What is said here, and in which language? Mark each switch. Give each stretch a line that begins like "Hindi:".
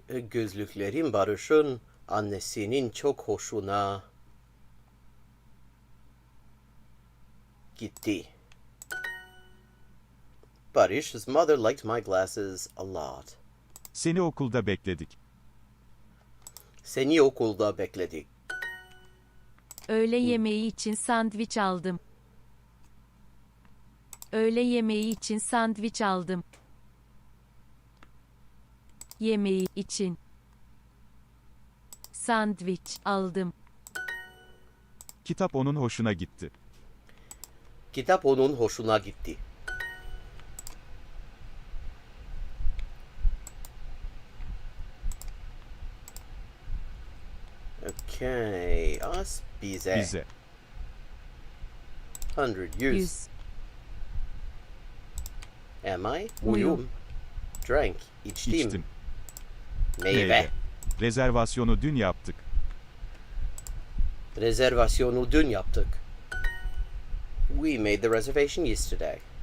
Turkish: Gözlüklerin Barış'ın annesinin çok hoşuna gitti.
English: Barış's mother liked my glasses a lot.
Turkish: Seni okulda bekledik. Seni okulda bekledik. Öğle yemeği için sandviç aldım. Öğle yemeği için sandviç aldım. Yemeği için sandviç aldım. Kitap onun hoşuna gitti. Kitap onun hoşuna gitti.
English: Okay, us bize.
Turkish: Bize. 100 100.
English: Am I?
Turkish: Uyum.
English: Drank.
Turkish: İçtim. İçtim. Meyve. Meyve. Rezervasyonu dün yaptık. Rezervasyonu dün yaptık.
English: We made the reservation yesterday.